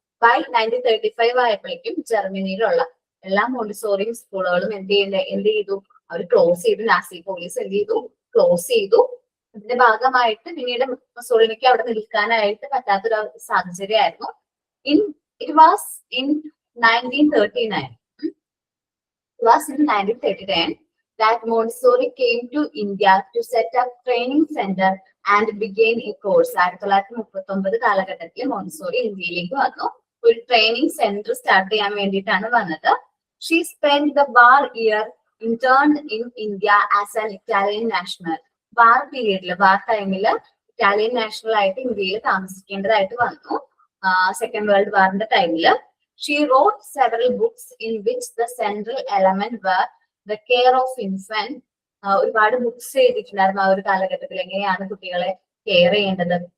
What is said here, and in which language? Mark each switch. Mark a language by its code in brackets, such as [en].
[ml] By 1935 ആയപ്പോഴേക്കും ജർമ്മനിയിലുള്ള എല്ലാ Montessori സ്കൂളുകളും എന്ത് ചെയ്തു, അവർ ക്ലോസ് ചെയ്തു. നാസി പോലീസ് എന്ത് ചെയ്തു, ക്ലോസ് ചെയ്തു. ഇതിന്റെ ഭാഗമായിട്ട് പിന്നീട് മുസോളിനിക്ക് അവിടെ നിൽക്കാനായിട്ട് പറ്റാത്തൊരു സാഹചര്യമായിരുന്നു. [en] It was in 1939 that Montessori came to India to set up training center and began a course. [ml] 1939 കാലഘട്ടത്തിൽ മോണ്ടിസോറി ഇന്ത്യയിലേക്ക് വന്നു, ഒരു ട്രെയിനിങ് സെന്റർ സ്റ്റാർട്ട് ചെയ്യാൻ വേണ്ടിയിട്ടാണ് വന്നത്. [en] She spent the war year interned in India as an Italian national. [ml] വാർ പീരീഡില്, വാർ ടൈമില് Italian national ആയിട്ട് ഇന്ത്യയിൽ താമസിക്കേണ്ടതായിട്ട് വന്നു. സെക്കൻഡ് വേൾഡ് വാറിന്റെ ടൈമില് [en] She wrote several books in which the central element were the care of infant. [ml] ഒരുപാട് books എഴുതിയിട്ടുണ്ടായിരുന്നു ആ ഒരു കാലഘട്ടത്തിൽ, എങ്ങനെയാണ് കുട്ടികളെ കെയർ ചെയ്യേണ്ടത്.